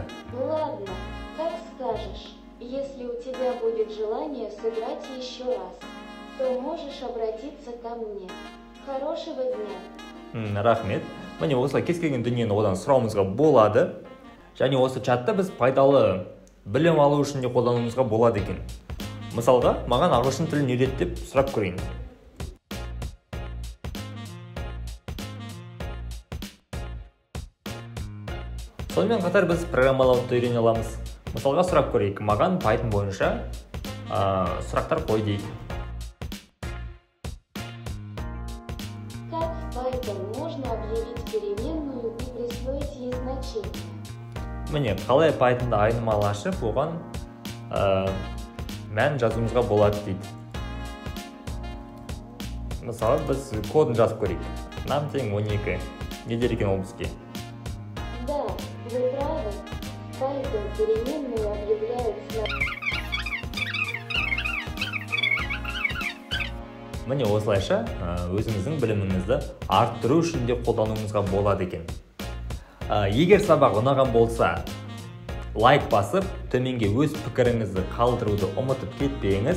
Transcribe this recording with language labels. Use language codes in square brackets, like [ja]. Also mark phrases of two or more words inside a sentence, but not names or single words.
[ru] Ладно, как скажешь. Если у тебя будет желание сыграть еще раз, то можешь обратиться ко мне. Хорошего дня. [kk] Рахмет. Міне осылай кез келген дүниені одан сұрауымызға болады. Және осы чатты біз пайдалы білім алу үшін де қолдануымызға болады екен. Мысалға, маған ағылшын тілін үйрет деп сұрап көрейін. Сонымен қатар біз программалауды үйрене аламыз. Мысалға сұрап көрейік, маған Python бойынша сұрақтар қой дейік. [ru] Как в Python можно объявить переменную и присвоить ей значение? [kk] Міне, қалай Python'да айнымалы ашып, оған мән жазуымызға болады дейді. Мысалы, біз кодын жазып көрейік. Нам тең 12. Не дер екен ол бізге? [ru] Да, вы правы. В Python переменную объявляют [kk] Міне осылайша өзіңіздің біліміңізді арттыру үшін де қолдануыңызға болады екен. Егер сабақ ұнаған болса, лайк басып, төменге өз пікіріңізді қалдыруды ұмытып кетпеңіз.